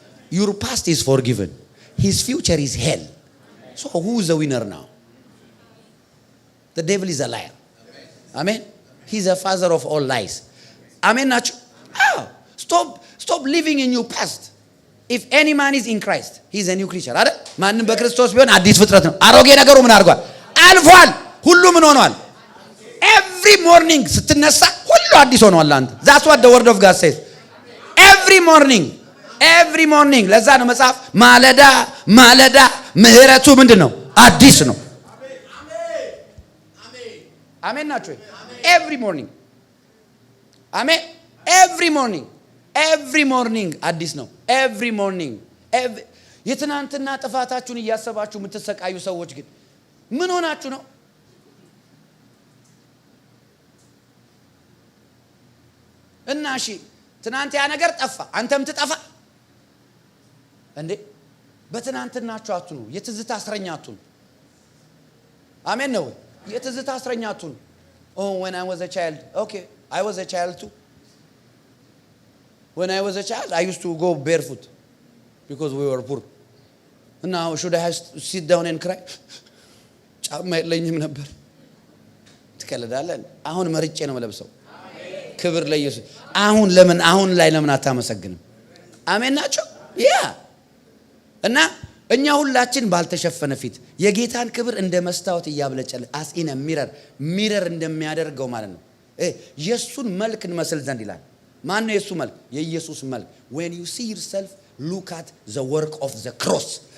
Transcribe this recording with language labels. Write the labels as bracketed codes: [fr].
[en] Your past is forgiven. His future is hell. So who is the winner now? The devil is a liar. Amen. He's the father of all lies. Amen. Stop living in your past. If any man is in Christ, he is a new creature. [am] አይደል? ማንም በክርስቶስ ቢሆን አዲስ ፍጥረት ነው። አሮጌ ነገሩ ምን አድርጓል? አልፏል። ሁሉ ምን ሆኗል? [en] Every morning [am] ስትነሳ ሁሉ አዲስ ሆኗል አንተ. [en] That's what the word of God says. Every morning [am] ለዛ ነው መጽሐፍ ማለዳ ምህረቱ ምንድነው? አዲስ ነው። አሜን ናችሁ? [en] Every morning. [am] አሜን። [en] Every morning [am] አዲስ ነው። Every morning. የትናንትና ጥፋታችሁን እያሰባችሁ የምትሰቃዩ ሰዎች ግን ምን ሆናችሁ ነው? እና እሺ ትናንት ያ ነገር ጠፋ፣ አንተም ትጠፋ እንዴ? በትናንትናችሁ አትኑ። የትዝታ እስረኛ አትኑ። አሜን ነው። የትዝታ እስረኛ አትኑ። [en] Oh, when I was a child. Okay, I was a child too. When I was a child, I used to go barefoot because we were poor. And now should I sit down and cry? [am] ጫማ የለኝም ነበር። ትከለዳለህ። አሁን መርጬ ነው የምለብሰው። ክብር ለኢየሱስ። አሁን ላይ ለምን አታመሰግንም? አሜን ናቸው። ያ እና እኛ ሁላችን ባልተሸፈነ ፊት የጌታን ክብር እንደ መስታወት እያብለጨለ [en] as in a mirror [am] እንደሚያደርገው ማለት ነው። የሱን መልክ እንመስል ዘንድ ይላል። ማን ነው የሱ መልክ? የኢየሱስ መልክ። [en] When you see yourself, look at the work of the cross.